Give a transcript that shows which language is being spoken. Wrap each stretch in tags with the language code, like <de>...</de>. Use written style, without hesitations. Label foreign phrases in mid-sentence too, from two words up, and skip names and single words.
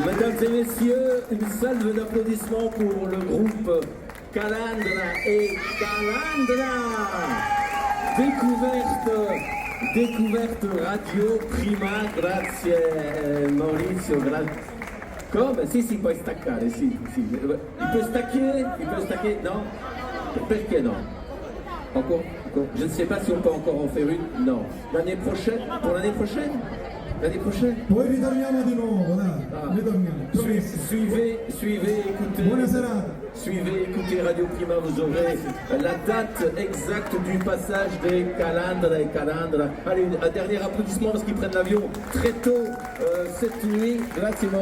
<fr>Mesdames et messieurs, une salve d'applaudissements pour le groupe Calandra et Calandra.</fr> <it>Découverte Radio Prima, grazie Maurizio, grazie. Come? Sì, puoi staccare, sì. Il puoi staccher, no? Perché no?</it> <fr>Encore? Je ne sais pas si on peut encore en faire une. Non. L'année prochaine? Pour l'année prochaine? L'année prochaine?</fr> <it>Poi ritorniamo di nuovo, dai. Ritorniamo.</it> <fr>Suivez, écoutez.</fr> <it>Buona serata.</it> <fr>Suivez, écoutez Radio Prima, vous aurez la date exacte du passage des Calandra et Calandra. Allez, un dernier applaudissement parce qu'ils prennent l'avion très tôt cette nuit.</fr> <it>Grazie.</it>